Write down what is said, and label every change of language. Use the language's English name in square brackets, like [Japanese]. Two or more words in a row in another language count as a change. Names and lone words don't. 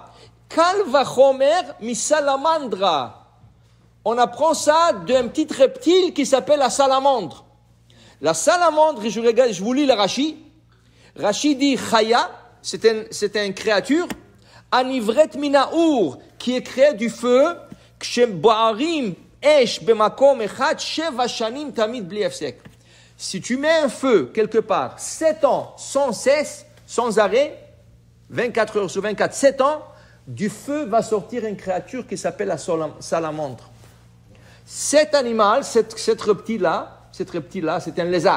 [Hebrew] קל וחומר מסלמנדרה. [French] On apprend ça d'un petit reptile qui s'appelle la salamandre. La salamandre, je vous lis le Rashi. Rashi dit Chaya, c'est une créature, [Hebrew] נבראת מן האור, [French] qui est créée du feu, [Hebrew] כשבוערים אש במקום אחד שבע שנים תמיד בלי הפסק. [French] Si tu mets un feu quelque part, 7 ans, sans cesse, sans arrêt, 24 heures sur 24, 7 ans, du feu va sortir une créature qui s'appelle la salamandre. Cet animal, cette reptile-là, c'est un lézard.